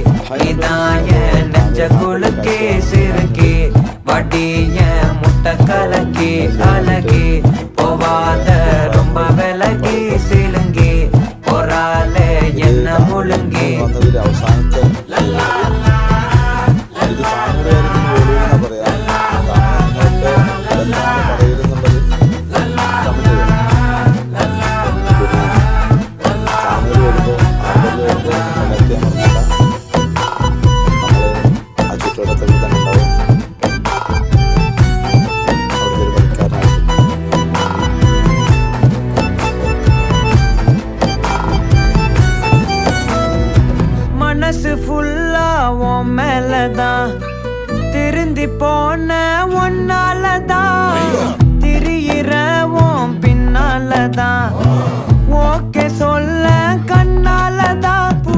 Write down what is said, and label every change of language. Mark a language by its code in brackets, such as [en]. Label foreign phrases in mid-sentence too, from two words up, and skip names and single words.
[ta] இதான் என் நெஞ்ச குலுக்கி சிறுக்கி வட்டி என் முட்டை கலக்கி அழகி போவாத ரொம்ப விலகி சிலுங்கி பொறாலே என்ன முழுங்கி [ml] അവസാനത്തെ ഇത് താങ്കളായിരിക്കും പോലും പറയാം പറയുന്നുള്ളത് കമന്റ് ചാനൽ വരുമ്പോൾ ആളുകൾ വരുമ്പോൾ കമന്റ് മറന്നില്ല നമ്മൾ ആ ചുറ്റുവട്ടത്തൊക്കെ തന്നെ ഉണ്ടാവും അവിടുത്തെ ഒരു പണിക്കാരനായിട്ട് [ta] மனசு ஃபுல்லா உன் மேலதான் திருந்தி போன ஒன்னாலதான் திரியிற உன் பின்னாலதான் ஓகே சொல்ல கண்ணாலதான்